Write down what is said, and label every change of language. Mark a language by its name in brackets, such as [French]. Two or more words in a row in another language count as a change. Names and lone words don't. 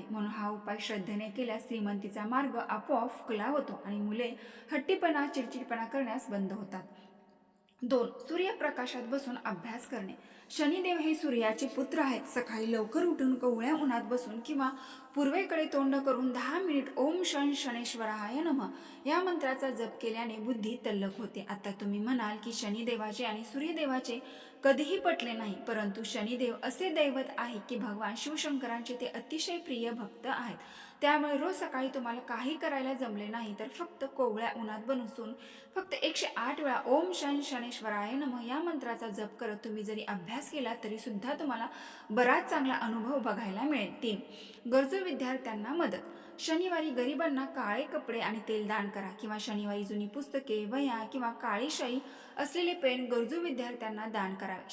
[Marathi] म्हणून हा उपाय श्रद्धेने केल्यास श्रीमंतीचा मार्ग आपोआप खुला होतो आणि मुले हट्टीपणा, चिडचिडपणा करण्यास बंद होतात. 2, सूर्यप्रकाशात बसून अभ्यास करणे. शनिदेव हे सूर्याचे पुत्र आहेत. सकाळी लवकर उठून कोवळ्या उन्हात बसून किंवा पूर्वेकडे तोंड करून 10 मिनिट [Sanskrit] ओम शन शनेश्वराय नमः [Marathi] या मंत्राचा जप केल्याने बुद्धी तल्लख होते. आता तुम्ही म्हणाल की शनिदेवाचे आणि सूर्यदेवाचे कधीही पटले नाही, परंतु शनिदेव असे दैवत आहे की भगवान शिवशंकरांचे ते अतिशय प्रिय भक्त आहेत. त्यामुळे रोज सकाळी तुम्हाला काही करायला जमले नाही तर फक्त कोवळ्या उन्हात बसून फक्त 108 वेळा [Sanskrit] ओम शन शनेश्वराय नमः [Marathi] या मंत्राचा जप करत तुम्ही जरी अभ्यास केला तरी सुद्धा तुम्हाला बराच चांगला अनुभव बघायला मिळेल. 3, गरजू विद्यार्थ्यांना मदत. शनिवारी गरिबांना काळे कपडे आणि तेल दान करा किंवा शनिवारी जुनी पुस्तके, वह्या किंवा काळी शाई असलेले पेन गरजू विद्यार्थ्यांना दान करावे.